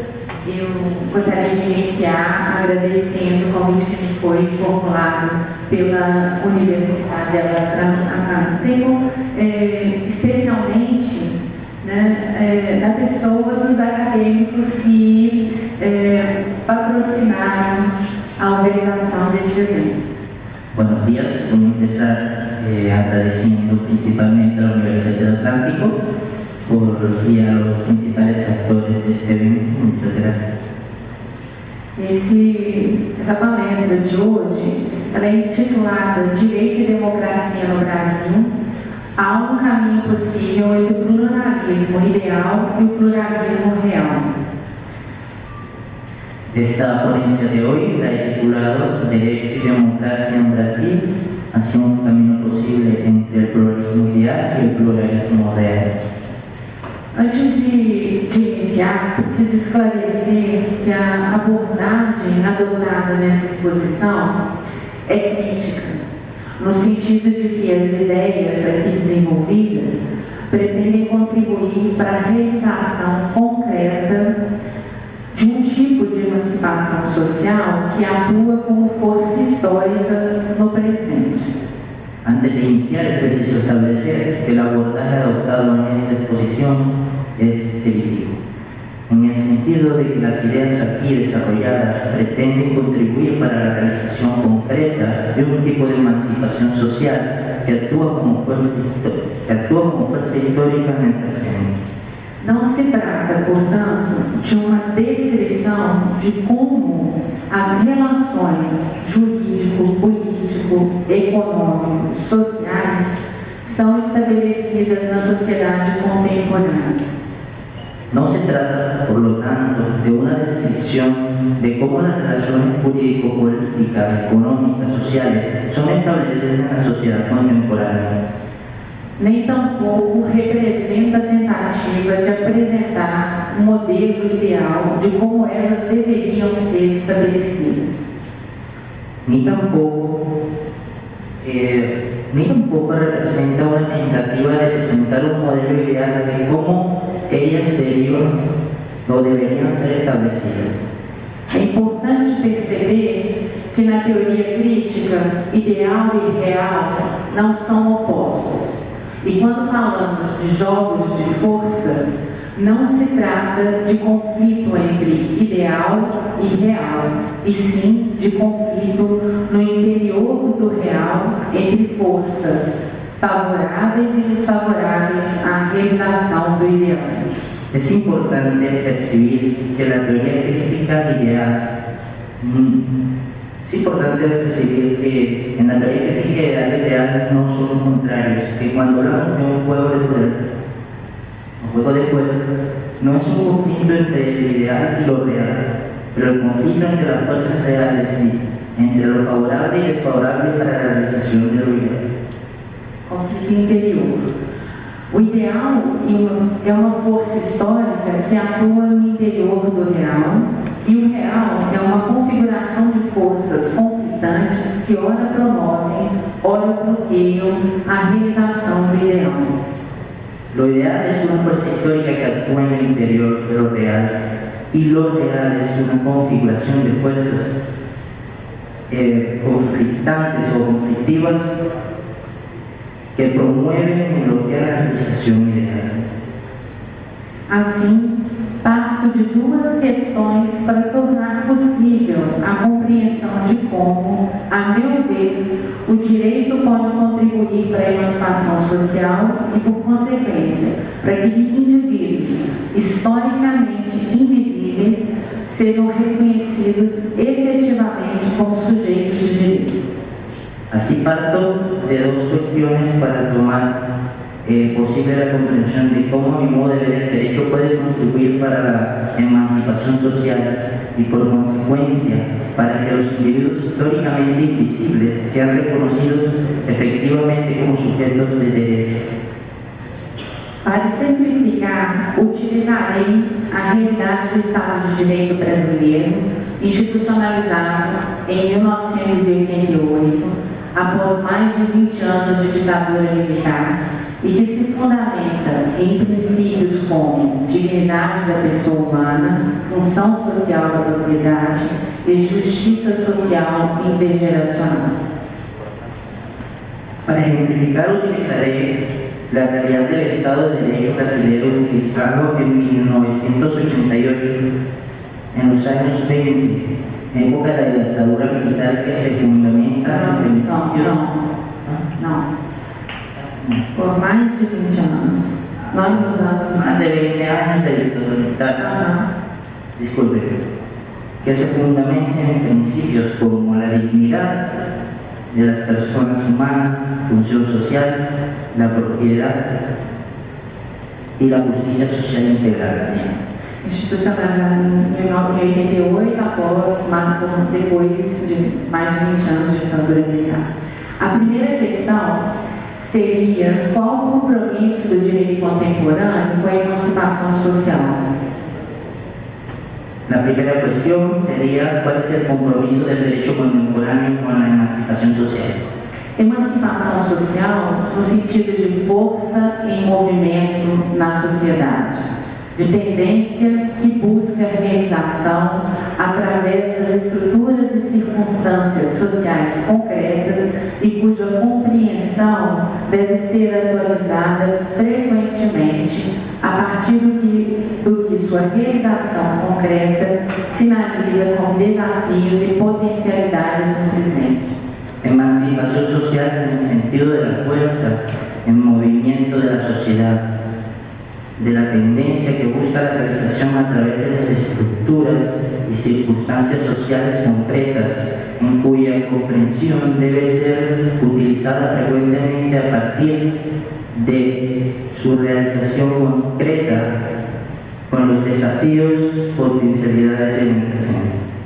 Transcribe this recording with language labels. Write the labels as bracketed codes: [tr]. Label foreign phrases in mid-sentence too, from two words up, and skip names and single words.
[pt] Eu gostaria de iniciar agradecendo o convite que me foi formulado pela Universidade Atlântico, especialmente da pessoa dos acadêmicos que patrocinaram a organização deste evento. [es] Buenos días, voy a empezar agradeciendo principalmente a la Universidad del Atlántico y a los principales actores de este evento. Muchas gracias. [pt] Essa palestra de hoje, ela é intitulada Direito e Democracia no Brasil. Há um caminho possível entre o pluralismo ideal e o pluralismo real. [es] Esta ponencia de hoy la he titulado Derecho y Democracia en Brasil, hacia un camino posible entre el pluralismo ideal y el pluralismo real. [pt] Antes de iniciar, preciso esclarecer que a abordagem adotada nessa exposição é crítica, no sentido de que as ideias aqui desenvolvidas pretendem contribuir para a realização concreta de um tipo de emancipação social que atua como força histórica no presente. [es] Antes de iniciar, es preciso establecer que el abordaje adoptado en esta exposición es crítico, en el sentido de que las ideas aquí desarrolladas pretenden contribuir para la realización concreta de un tipo de emancipación social que actúa como fuerza histórica en el presente. [pt] Não se trata, portanto, de uma descrição de como as relações jurídico, político, econômico, sociais são estabelecidas na sociedade contemporânea. [es] No se trata, por lo tanto, de una descripción de cómo las relaciones jurídico-políticas, económicas, sociales son establecidas en la sociedad contemporánea. [pt] Nem tampouco representa a tentativa de apresentar um modelo ideal de como elas deveriam ser estabelecidas. [es] Ni tampoco representa una tentativa de presentar un modelo ideal de cómo ellas derivan o deberían ser establecidas. [pt] É importante perceber que na teoria crítica, ideal e real não são opostos. E quando falamos de jogos de forças, não se trata de conflito entre ideal e real, e sim de conflito no interior do real entre forças favoráveis e desfavoráveis à realização do ideal. [es] Es importante percibir que la teoría crítica ideal Es importante percibir que en la teoría crítica ideal no son contrarios, que cuando hablamos de un juego de poder, un juego de fuerzas, no es un conflicto entre el ideal y lo real, pero el conflicto entre las fuerzas reales y entre lo favorable y desfavorable para la realización de lo ideal. [pt] Conflito interior. O ideal é uma força histórica que atua no interior do real, e o real é uma configuração de forças conflitantes que ora promovem, ora bloqueiam a realização do ideal. [es] Lo ideal es una fuerza histórica que actúa en el interior de lo real, y lo real es una configuración de fuerzas conflictantes o conflictivas que promueven y bloquean la realización ideal. [pt] Assim, parto de duas questões para tornar possível a compreensão de como, a meu ver, o direito pode contribuir para a emancipação social e, por consequência, para que indivíduos historicamente invisíveis sejam reconhecidos efetivamente como sujeitos de direito. [es] Así parto de dos cuestiones para tomar posible la comprensión de cómo, a mi modo de ver, el derecho puede contribuir para la emancipación social y, por consecuencia, para que los individuos históricamente invisibles sean reconocidos efectivamente como sujetos de derecho. [pt] Para simplificar, utilizarei a realidade do Estado de Direito brasileiro, institucionalizado em 1988, após mais de 20 anos de ditadura militar, e que se fundamenta em princípios como dignidade da pessoa humana, função social da propriedade e justiça social intergeracional. [es] Para ejemplificar, utilizaré la realidad del Estado de Derecho brasileño utilizado en 1988, en los años 20, época de la dictadura militar que se fundamenta en principios. [pt] Não. Por mais de 20 anos. Nós usamos [es] Más de 20 años de dictadura militar. Disculpe. Que se fundamenta en principios como la dignidad de las personas humanas, función social, la propiedad y la justicia social integral. [pt] Institucionalizada em 1988, depois de mais de 20 anos de ditadura militar. A primeira questão seria qual o compromisso do direito contemporâneo com a emancipação social. [es] La primera cuestión sería cuál es el compromiso del derecho contemporáneo con la emancipación social. [pt] Emancipação social no sentido de força em movimento na sociedade, de tendência que busca a realização através das estruturas e circunstâncias sociais concretas e cuja compreensão deve ser atualizada frequentemente a partir do que sua realização concreta sinaliza com desafios e potencialidades no presente. [es] Emancipación social en el sentido de la fuerza en movimiento de la sociedad, de la tendencia que busca la realización a través de las estructuras y circunstancias sociales concretas, en cuya comprensión debe ser utilizada frecuentemente a partir de su realización concreta con los desafíos, potencialidades en el presente.